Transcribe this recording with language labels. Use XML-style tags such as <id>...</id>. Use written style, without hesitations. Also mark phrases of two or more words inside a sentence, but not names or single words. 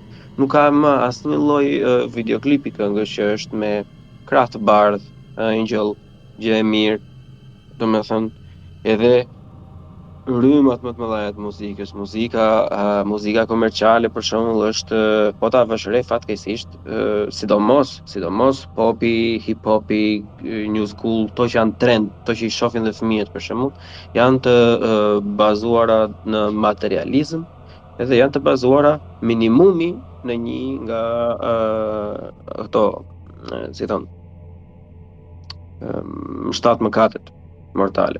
<sq>Nuk ka më asnjë lloj videoklipi këngësh që është me krah të bardh, Angel, gjë e mirë. Domethënë, edhe rrymat më të mëdha të muzikës, muzika komerciale për shembull është po ta vësh re fatkeqësisht, sidomos popi, hip hopi,</sq> <en>new school,</en> <sq>to që janë trend, to që i shohin dhe fëmijët për shembull, janë të bazuara në materializëm edhe janë të bazuara minimumi në një nga këto, si thon, 7 mëkatet mortale.</sq>